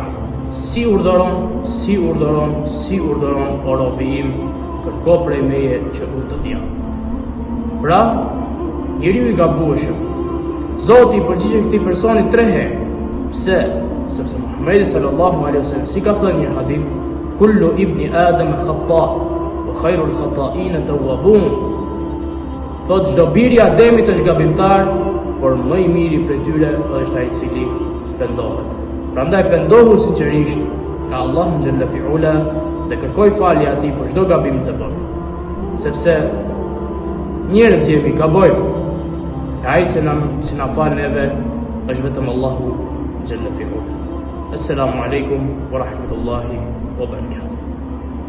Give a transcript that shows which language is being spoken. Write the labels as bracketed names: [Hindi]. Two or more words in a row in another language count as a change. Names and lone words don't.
[Albanian] Si urdhëron o robi im, kërko prej meje që unë të t'jap. Pra, njeriu i gabueshëm, Zoti i përgjigjet këtij personi 3 herë. Pse? Sepse Muhamedi [Arabic] صلى الله عليه وسلم [Albanian] si ka thënë një hadith, [Arabic] كل ابن آدم خطاء وخير الخطائين التوابون. [Albanian] Thot çdo biri i Ademit është gabimtar, por më i miri prej tyre është ai i cili pendohet. Prandaj pendohu sinqerisht nga Allahu [Arabic] جل في علاه [Albanian] dhe kërkoj falje atij për çdo gabim të bërë. Sepse njerëz jemi, gabojmë. Ai që na fal neve është vetëm Allahu [Arabic] جل في علاه. السلام عليكم ورحمة الله وبركاته.